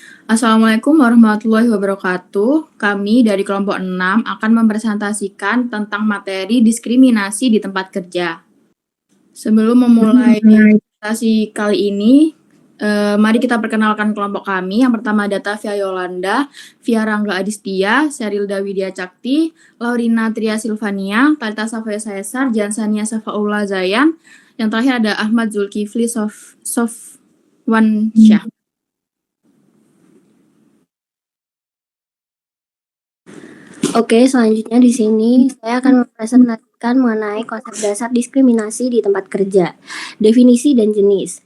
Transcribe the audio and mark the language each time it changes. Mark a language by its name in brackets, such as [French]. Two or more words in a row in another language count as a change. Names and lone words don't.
[Arabic] السلام عليكم ورحمة الله وبركاته. [Indonesian] Kami dari kelompok 6 akan mempresentasikan tentang materi diskriminasi di tempat kerja. Sebelum memulai presentasi kali ini, mari kita perkenalkan kelompok kami. Yang pertama ada Tafia Yolanda, Via Rangga Adistia, Sherilda Widya Cakti, Laurina Tria Silvania, Talita Safaya Saesar, Jansania Safaullah Zayan. Yang terakhir ada Ahmad Zulkifli Sofwansyah. Oke, selanjutnya di sini saya akan mempresentasikan mengenai konsep dasar diskriminasi di tempat kerja, definisi dan jenis.